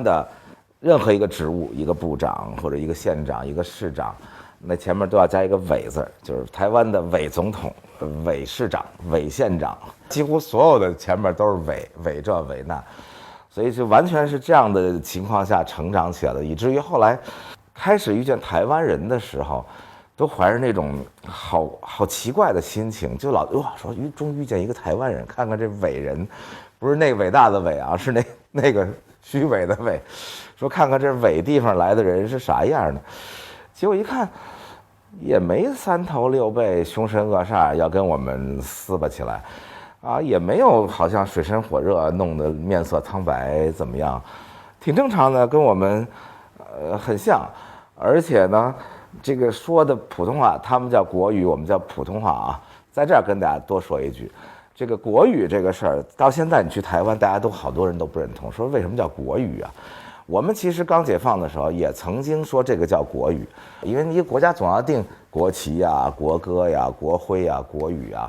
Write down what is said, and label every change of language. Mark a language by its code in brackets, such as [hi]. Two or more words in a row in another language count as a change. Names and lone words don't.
[zh] 的任何一個職務，一個部長或者一個縣長、一個市長，那前面都要加一個偽字，就是台灣的偽總統、偽市長、偽縣長，幾乎所有的前面都是偽這偽那，所以就完全是這樣的情況下成長起來的，以至於後來開始遇見台灣人的時候，都懷着那種好奇怪的心情，就老說終於遇見一個台灣人，看看這偽人。不是那個偉大的偉是那個虛偽的偽，說看看這偽地方來的人是啥樣的，結果一看也沒三頭六臂凶神惡煞要跟我們撕巴起來也沒有好像水深火熱弄得面色蒼白怎麼樣，挺正常的，跟我們很像，而且呢這個說的普通話他們叫國語，我們叫普通話在這兒跟大家多說一句，這個國語這個事兒，到現在你去台灣，大家都好多人都不認同，說為什麼叫國語啊？我們其實剛解放的時候也曾經說這個叫國語，因為一個國家總要定國旗呀、國歌呀、國徽呀、國語啊。